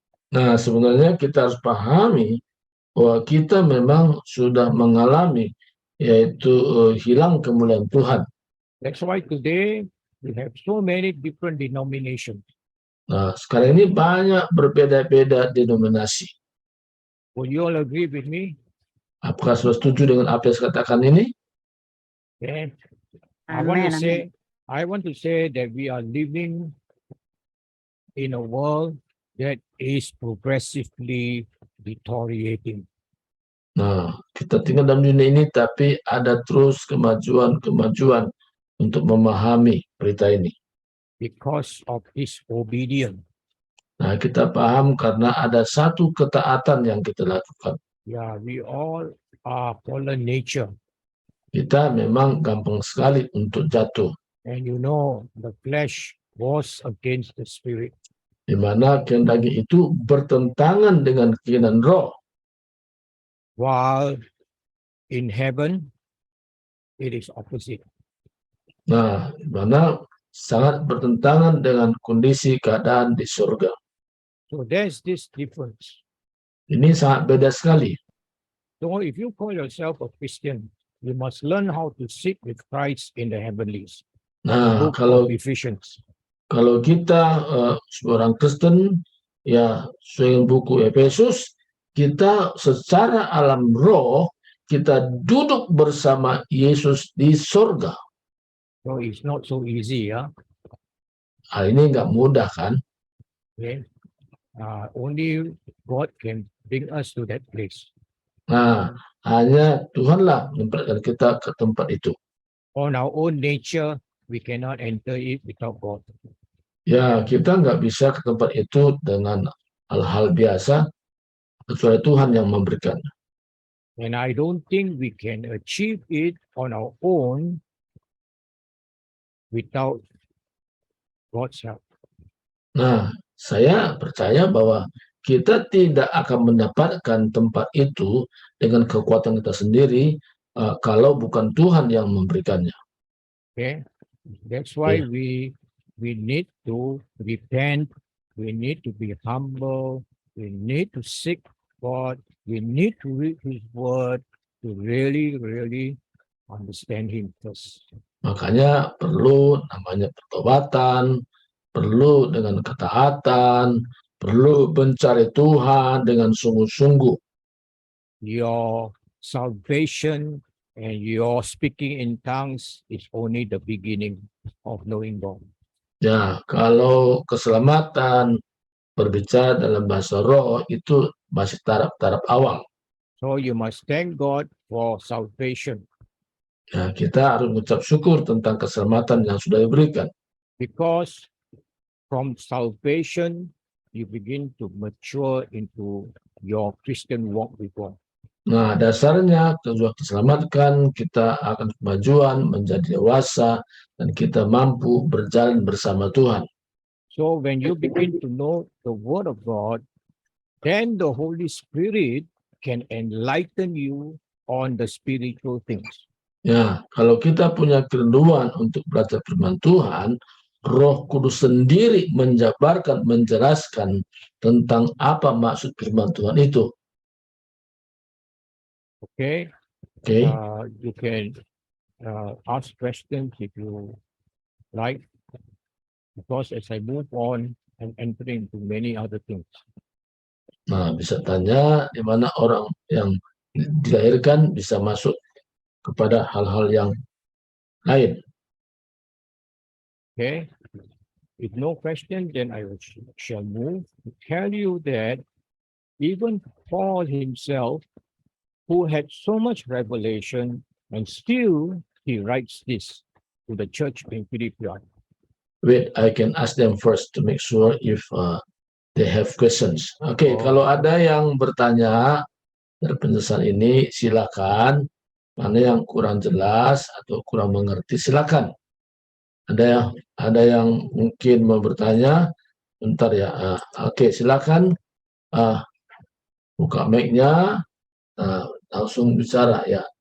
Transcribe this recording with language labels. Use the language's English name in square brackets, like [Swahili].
[Indonesian] Nah, sebenarnya kita harus pahami bahwa kita memang sudah mengalami yaitu hilang kemuliaan Tuhan. [English] That's why today we have so many different denominations. [Indonesian] Nah, sekarang ini banyak berbeda-beda denominasi. [English] Would you all agree with me? [Indonesian] Apakah sudah setuju dengan apa yang saya katakan ini? [English] Yeah. Amen. I want to say that we are living in a world that is progressively deteriorating. [Indonesian] Nah, kita tinggal dalam dunia ini, tapi ada terus kemajuan untuk memahami berita ini. [English] because of disobedience. [Indonesian] Nah, kita paham karena ada satu ketaatan yang kita lakukan. [English] Yeah, we all are fallen nature. [Indonesian] Kita memang gampang sekali untuk jatuh, [English] And you know, the flesh was against the spirit. [Indonesian] di mana kehendak itu bertentangan dengan keinginan roh. [English] While in heaven, it is opposite. [Indonesian] Nah, di mana sangat bertentangan dengan kondisi keadaan di surga. [English] So there's this difference. [Indonesian] Ini sangat beda sekali. [English] So if you call yourself a Christian, you must learn how to sit with Christ in the heavenlies. [Indonesian] Nah, [English] Book [Indonesian] kalau [English] of Ephesians. [Indonesian] kita seorang Kristen, ya sesuai buku Efesus, kita secara alam roh, kita duduk bersama Yesus di surga. [English] So it's not so easy, yeah. [Indonesian] Hal ini nggak mudah kan? [English] Okay. Only God can bring us to that place. [Indonesian] Nah, hanya Tuhanlah menempatkan kita ke tempat itu. [English] On our own nature, we cannot enter it without God. [Indonesian] Ya, kita nggak bisa ke tempat itu dengan hal-hal biasa, kecuali Tuhan yang memberikan. [English] And I don't think we can achieve it on our own without God's help. [Indonesian] Nah, saya percaya bahwa kita tidak akan mendapatkan tempat itu dengan kekuatan kita sendiri kalau bukan Tuhan yang memberikannya. [English] Okay, that's why Yeah. we need to repent. We need to be humble. We need to seek God. We need to read His Word to really understand Him first. [Indonesian] Makanya perlu namanya pertobatan, perlu dengan ketaatan, perlu mencari Tuhan dengan sungguh-sungguh. [English] Your salvation and your speaking in tongues is only the beginning of knowing God. [Indonesian] Ya, kalau keselamatan berbicara dalam bahasa roh itu masih taraf-taraf awal. [English] So you must thank God for salvation, [Indonesian] Ya, kita harus mengucap syukur tentang keselamatan yang sudah diberikan. [English] because from salvation you begin to mature into your Christian walk with God. [Indonesian] Nah, dasarnya setelah diselamatkan, kita akan kemajuan, menjadi dewasa, dan kita mampu berjalan bersama Tuhan. [English] So when you begin to know the Word of God, then the Holy Spirit can enlighten you on the spiritual things. [Indonesian] Ya, kalau kita punya kerinduan untuk belajar firman Tuhan, Roh Kudus sendiri menjabarkan, menjelaskan tentang apa maksud firman Tuhan itu. [English] Okay? [Indonesian] Oke. [English] You can ask questions if you like, because as I move on, I'm entering into many other things. [Indonesian] Nah, bisa tanya di mana orang yang dilahirkan bisa masuk kepada hal-hal yang lain. [English] Okay? If no question, then I shall move to tell you that even Paul himself, who had so much revelation, and still he writes this to the church in Philippi. Wait, I can ask them first to make sure if they have questions. [Indonesian] Oke, kalau ada yang bertanya dari penjelasan ini, silakan. Mana yang kurang jelas atau kurang mengerti, silakan. Ada yang mungkin mau bertanya, bentar ya. Oke, silakan buka mic-nya, langsung bicara ya.